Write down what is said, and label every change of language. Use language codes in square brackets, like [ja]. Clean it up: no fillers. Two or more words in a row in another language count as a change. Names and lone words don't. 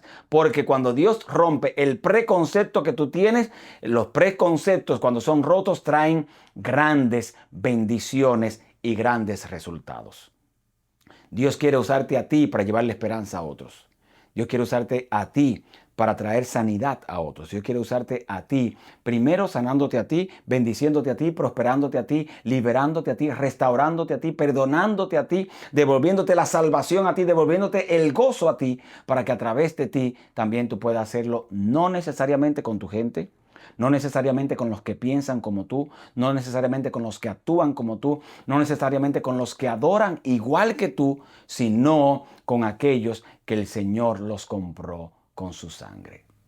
[es] Porque cuando Dios rompe el preconcepto que tú tienes, los preconceptos cuando son rotos traen grandes bendiciones y grandes resultados. Dios quiere usarte a ti para llevarle esperanza a otros. Dios quiere usarte a ti para traer sanidad a otros. Dios quiere usarte a ti, primero sanándote a ti, bendiciéndote a ti, prosperándote a ti, liberándote a ti, restaurándote a ti, perdonándote a ti, devolviéndote la salvación a ti, devolviéndote el gozo a ti, para que a través de ti también tú puedas hacerlo, no necesariamente con tu gente, no necesariamente con los que piensan como tú, no necesariamente con los que actúan como tú, no necesariamente con los que adoran igual que tú, sino con aquellos que el Señor los compró con su sangre.